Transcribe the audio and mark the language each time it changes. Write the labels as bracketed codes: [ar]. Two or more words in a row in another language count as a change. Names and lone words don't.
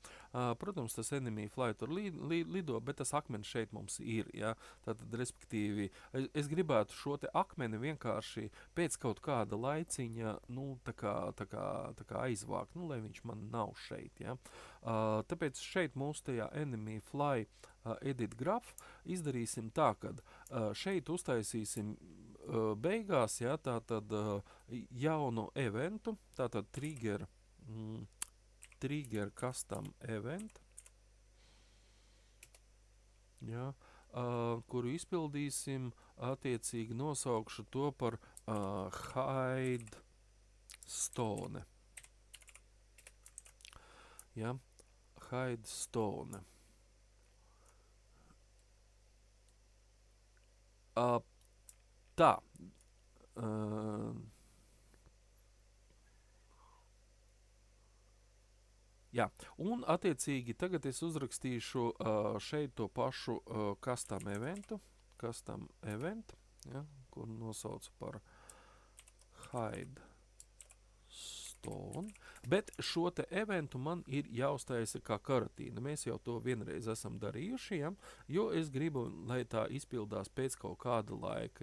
[lv] Protams, tas [en] enemy fly [lv] tur lido, bet tas akmens šeit mums ir, ja. Tātad, respektīvi, es gribētu šo te akmeni vienkārši pēc kaut kāda laiciņa, nu, tā kā aizvākt, nu, lai viņš man nav šeit, ja. Tāpēc šeit mūsu tajā [en] enemy fly edit graph [lv] izdarīsim tā, kad šeit uztaisīsim beigās, ja, tātad jaunu eventu, tātad [en] trigger custom event, [lv] ja, kuru izpildīsim, attiecīgi nosaukšu to par [en] hide stone. Ja, hide stone. [lv] Tā. Jā, un attiecīgi tagad es uzrakstīšu šeit to pašu [en] custom event, [lv] ja, kur nosaucu par [en] hide stone, [lv] Bet šo te eventu man ir jāuztaisa kā karatīna. Mēs jau to vienreiz esam darījuši, ja? Jo es gribu, lai tā izpildās pēc kaut kāda laika.